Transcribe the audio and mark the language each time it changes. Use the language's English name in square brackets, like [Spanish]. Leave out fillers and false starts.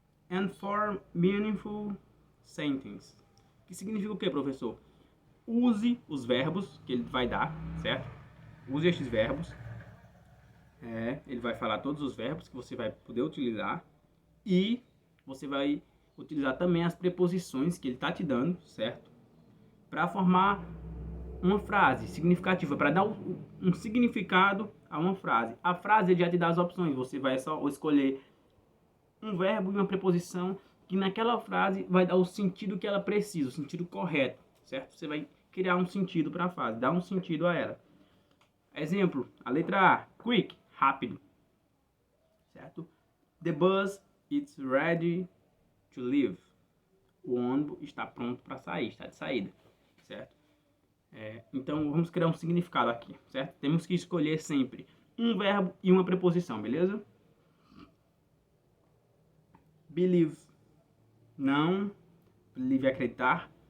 [English] And form meaningful sentence. [Portuguese] Que significa o que, professor? Use os verbos que ele vai dar, certo? Use estes verbos. Ele vai falar todos os verbos que você vai poder utilizar. E você vai utilizar também as preposições que ele está te dando, certo? Para formar uma frase significativa, para dar um significado a uma frase. A frase já te dá as opções. Você vai só escolher um verbo e uma preposição que naquela frase vai dar o sentido que ela precisa, o sentido correto, certo? Você vai criar um sentido para a frase, dar um sentido a ela. Exemplo, a letra A, quick, rápido, certo? [English] The bus is ready to leave. [Portuguese] O ônibus está pronto para sair, está de saída, certo? Então vamos criar um significado aqui, certo? Temos que escolher sempre um verbo e uma preposição, beleza? Believe, não. Believe é acreditar.